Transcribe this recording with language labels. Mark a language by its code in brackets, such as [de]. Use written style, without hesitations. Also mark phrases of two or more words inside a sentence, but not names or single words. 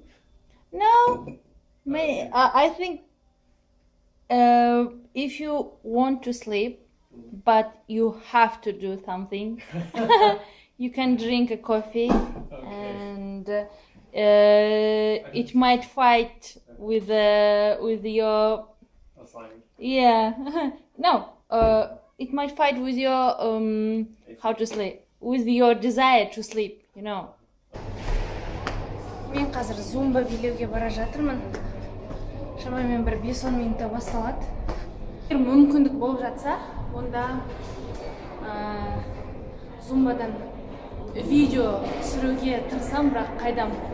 [en] No, I think if you want to sleep, but you have to do something, you can drink a coffee, and it might fight with your Assignment. yeah no it might fight with your how to sleep, with your desire to sleep, you know. [kk] Мен қазір зумба билеуге бара жатырмын. Шамамен бір 5-10 минутта басталады. Егер мүмкіндік болып жатса, онда зумбадан видео түсіруге тырысам, бірақ қайдам.